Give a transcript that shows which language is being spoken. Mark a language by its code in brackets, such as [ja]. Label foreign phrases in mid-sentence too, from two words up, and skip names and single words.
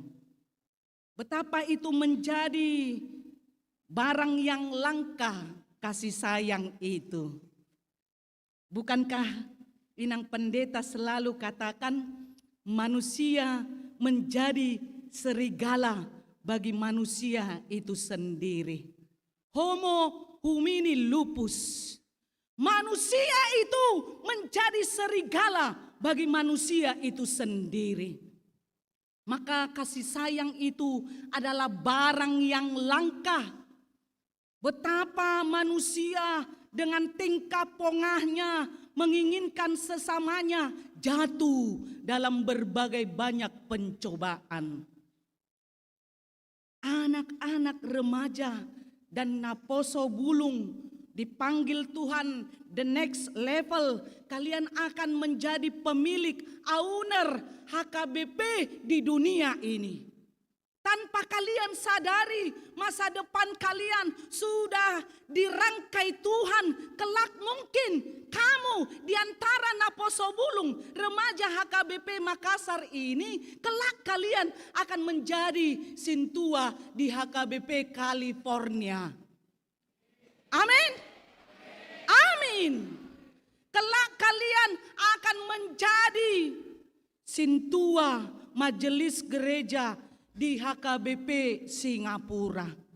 [id] Betapa itu menjadi barang yang langka kasih sayang itu. Bukankah Inang Pendeta selalu katakan manusia menjadi serigala bagi manusia itu sendiri. [la] Homo homini lupus. [id] Manusia itu menjadi serigala bagi manusia itu sendiri. Maka kasih sayang itu adalah barang yang langka. Betapa manusia dengan tingkah pongahnya menginginkan sesamanya jatuh dalam berbagai banyak pencobaan. Anak-anak remaja dan naposo bulung dipanggil Tuhan [en] the next level. [id] Kalian akan menjadi pemilik, owner HKBP di dunia ini. Tanpa kalian sadari, masa depan kalian sudah dirangkai Tuhan. Kelak mungkin kamu di antara naposo bulung remaja HKBP Makassar ini, kelak kalian akan menjadi sintua di HKBP California. Amin. Amin. Kelak kalian akan menjadi sintua majelis gereja di HKBP Singapura.